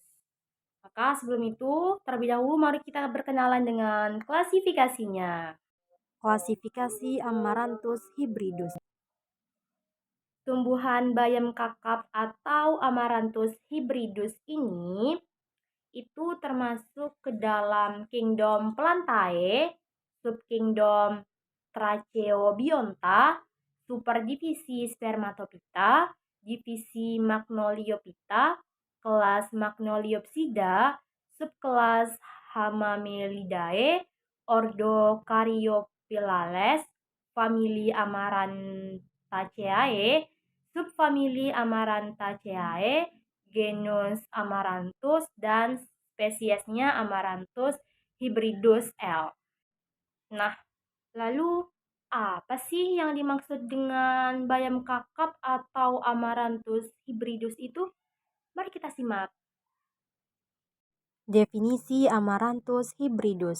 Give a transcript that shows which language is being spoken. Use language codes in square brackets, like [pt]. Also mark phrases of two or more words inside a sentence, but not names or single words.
[id] Maka sebelum itu, terlebih dahulu mari kita berkenalan dengan klasifikasinya. Klasifikasi Amaranthus hybridus. Tumbuhan bayam kakap atau Amaranthus hybridus ini itu termasuk ke dalam kingdom Plantae, subkingdom Tracheobionta, superdivisi Spermatophyta, divisi Magnoliophyta, kelas Magnoliopsida, subkelas Hamamelidae, ordo Caryophyllales, famili Amarantaceae, subfamili Amarantaceae, genus Amaranthus dan spesiesnya Amaranthus hybridus L. Nah, lalu apa sih yang dimaksud dengan bayam kakap atau Amaranthus hybridus itu? Mari kita simak. Definisi Amaranthus hybridus.